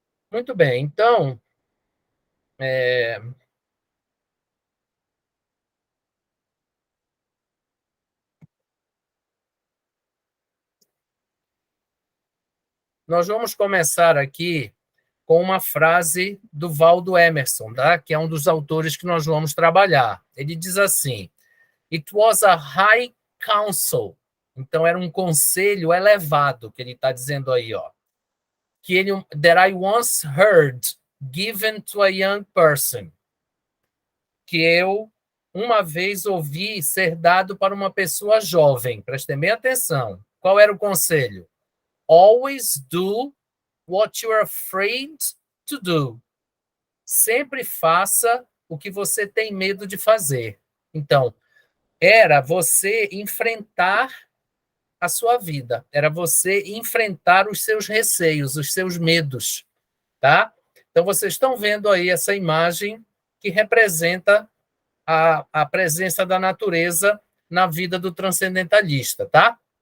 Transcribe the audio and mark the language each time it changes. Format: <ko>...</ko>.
<pt>Muito bem, então, nós vamos começar aqui com uma frase do Waldo Emerson, tá? Que é um dos autores que nós vamos trabalhar. Ele diz assim:</pt> <en>It was a high council.</en> <pt>Então, era um conselho elevado, que ele está dizendo aí, ó.</pt> <en>That I once heard given to a young person.</en> <pt>Que eu, uma vez, ouvi ser dado para uma pessoa jovem. Prestem bem atenção. Qual era o conselho?</pt> <en>Always do what you're afraid to do.</en> <pt>Sempre faça o que você tem medo de fazer. Então, era você enfrentar a sua vida, era você enfrentar os seus receios, os seus medos, tá? Então, vocês estão vendo aí essa imagem que representa a presença da natureza na vida do transcendentalista, tá?</pt>